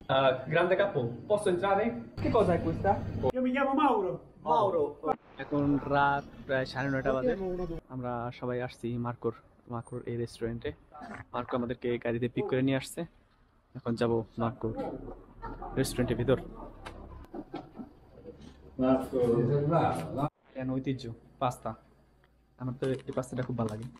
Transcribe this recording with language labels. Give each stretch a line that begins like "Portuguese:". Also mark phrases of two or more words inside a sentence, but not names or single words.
Italian: Grande capo, posso entrare? Che cosa è questa? Io mi chiamo Mauro. Mauro.
Bangla: এখন রাত প্রায় 9:30 বাজে। আমরা সবাই আসছি মার্কোর এই রেস্টুরেন্টে। মার্কো আমাদেরকে গাড়িতে পিক করে নিয়ে আসছে। এখন যাব মার্কোর রেস্টুরেন্টের ভিতর। কেন ঐতিহ্য পাস্তা, আমার তো এই পাস্তাটা খুব ভালো লাগে।